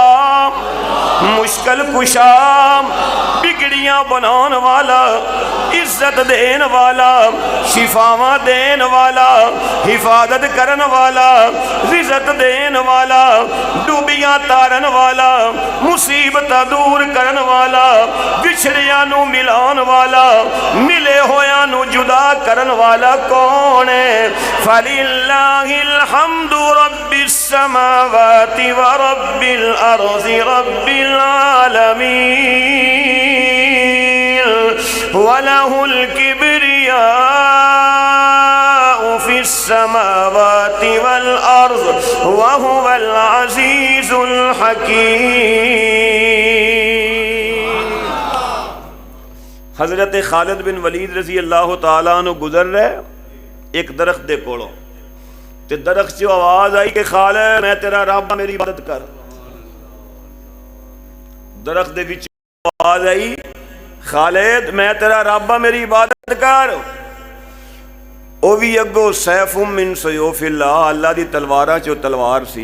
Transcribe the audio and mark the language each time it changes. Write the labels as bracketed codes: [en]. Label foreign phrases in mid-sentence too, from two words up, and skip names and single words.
[pa] مشکل کشا، بگڑیاں بنانے والا، عزت دین والا، شفاوا دین والا، حفاظت کرن والا، رزق دین والا، ڈوبیاں تارن والا، مصیبت دور کرن والا، وچھڑیاں نوں ملان والا، ملے ہویا نوں جدا کرن والا کون ہے? [ar] فلله الحمد رب السماوات ورب الأرض رب العالمين وله الكبرياء في السماوات والأرض وهو العزيز الحكيم. [pa] حضرت خالد بن ولید [ar] رضي الله تعالى عنه [pa] گزر رہے ایک درخت دے کولوں، تے درخت سے آواز آئی کہ خالد میں تیرا رب میری عبادت کر. درخت دے وچ آواز آئی خالد میں تیرا رب میری عبادت کر. او بھی اگو [ar] سيف من سيوف الله, [pa] اللہ دی تلواراں چو تلوار سی.